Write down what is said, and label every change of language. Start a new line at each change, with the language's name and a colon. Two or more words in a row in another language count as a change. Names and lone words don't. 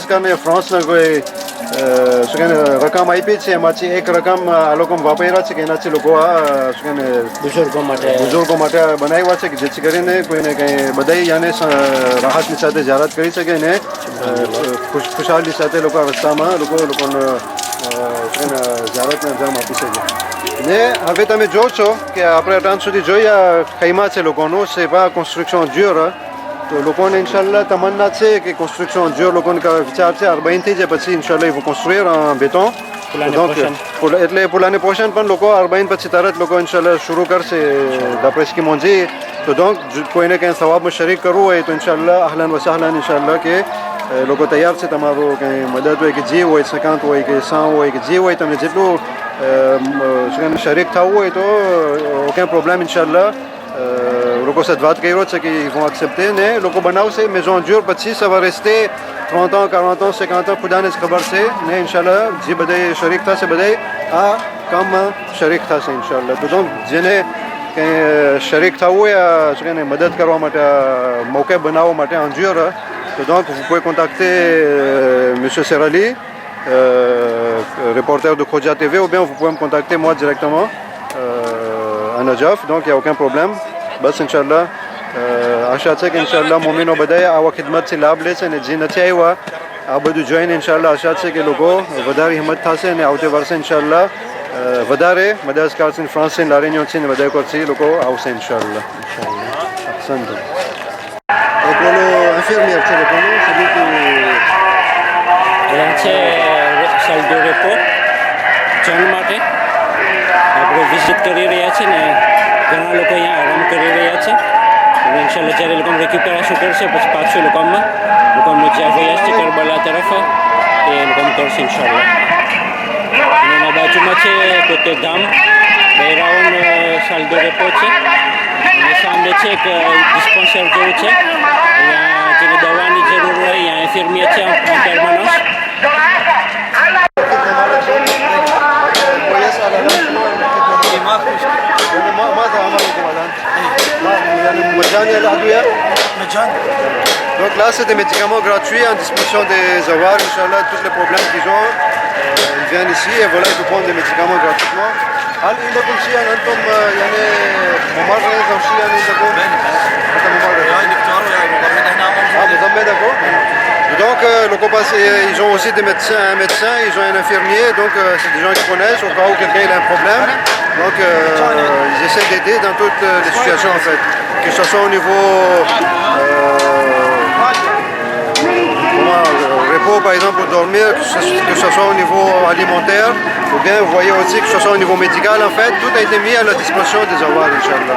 Gujarati: મદરસકાને ફ્રાન્સના કોઈ શું કહે રકમ આપી છે એમાંથી એક રકમ આ લોકો વાપર્યા છે કે એનાથી લોકો આ શું કહે બુઝુર્ગો માટે બનાવ્યા છે કે જેથી કરીને કોઈને કંઈ બધાય યાને રાહતની સાથે જાહેરાત કરી શકે ને ખુશહાલી સાથે લોકો આ રસ્તામાં લોકોને જાહેરાતને અંજામ આપી શકે ને હવે તમે જો છો કે આપણે અત્યાર સુધી જોયા ખૈમા છે લોકોનું
French: c'est pas construction dure
Gujarati: તો લોકોને ઇન્શાલ્લાહ તમન્ના છે કે
French: construction dure
Gujarati: લોકોને વિચાર છે 40 થઈ જાય પછી ઇન્શાલ્લાહ
French: ils vont construire en béton donc
Gujarati: એટલે પુલાને પોષણ પણ લોકો 40 પછી તરત લોકો ઇન્શાલ્લાહ શરૂ કરશે
French: d'après ce qu'ils m'ont dit
Gujarati: તો donc કોઈને કંઈ સવાબમાં શરીક કરવું હોય તો ઇન્શાલ્લાહ
Arabic: أهلا وسهلا
Gujarati: ઇન્શાલ્લાહ કે લોકો તૈયાર છે તમારું કંઈ મદદ હોય કે જે હોય 50 હોય કે 100 હોય કે જે હોય તમને જેટલું શરીક થવું હોય તો
French: aucun problème
Gujarati: ઇન્શાલ્લાહ લોકો સાથે વાત કર્યો છે કે
French: ils vont accepter
Gujarati: ને લોકો બનાવશે
French: maison dure
Gujarati: પછી
French: ça va rester 30 ans 40 ans 50 ans
Gujarati: ખુદાને જ ખબર છે ને ઇન્શાલ્લાહ જે બધાય શરીક થશે બધાય આ કામમાં શરીક થશે ઇન્શાલ્લાહ તો donc જેને કંઈ શરીક થવું હોય શું કહે મદદ કરવા માટે મૌકે બનાવવા માટે
French: en dure
Gujarati: તો donc
French: vous pouvez contacter monsieur Serali reporter de Khoja TV ou bien vous pouvez me contacter moi directement à Najaf donc il n'y a aucun problème
Gujarati: બસ ઇન્શાલ્લાહ આશા છે કે ઇન્શાલ્લાહ મોમિનો બધાએ આવા ખિદમતથી લાભ લેશે અને જે નથી આવ્યા આ બધું જોઈને ઇન્શાલ્લાહ આશા છે કે લોકો વધારે હિંમત થશે અને આવતી વર્ષે ઇન્શાલ્લાહ વધારે મદદગારથી ફ્રાન્સથી લારીનીઓથી ને બધા કોરથી લોકો આવશે ઇન્શાલ્લાહ અહસન એક ઓલો ઇન્ફર્મિયર છે લોકોનું
French: celui qui
Gujarati: અહીંયા છે
French: salle de repos
Gujarati: જન માટે આપણે વિઝિટ કરી રહ્યા છે ને ઘણા લોકો અહીંયા આરામ કરી રહ્યા છે અને ઇન્શાલ્લાહ જ્યારે લોકો રેક્યુપરેશન કરશે પછી પાછું લોકોમાં જ્યાં ગયા છે કરબલા તરફ એ લોકો કરશે ઇન્શાલ્લાહ અને એના બાજુમાં છે પોતે ગામ બૈરાવન
French: salle de repos
Gujarati: છે અને સામે છે એક ડિસ્પેન્સર જેવું છે અહીંયા જેને દવાની જરૂર હોય અહીંયા ઇન્ફર્મિયર છે permanence
Arabic: ماذا عملكم الآن؟ يعني مجاني الأدوية؟ مجاني.
French: Donc là, c'est des médicaments gratuits en disposition des Zawar, Inch'Allah, tous les problèmes qu'ils ont, ils viennent ici et voilà, ils peuvent prendre des médicaments gratuitement.
Arabic: هل عندكم شيء أنتم يعني ممرض أو شيء عندكم؟ أنت ممرض؟ يعني دكتور يعني ممرض هنا موجود.
French: d'accord. Donc, ils ont aussi des médecins, un médecin, ils ont un infirmier, donc c'est des gens qui connaissent au cas où quelqu'un a un problème. Donc, ils essaient d'aider dans toutes les situations en fait, que ce soit au niveau repos par exemple pour dormir, que ce soit au niveau alimentaire, ou bien vous voyez aussi que ce soit au niveau médical en fait, tout a été mis à la disposition des Zawar, Inch'Allah.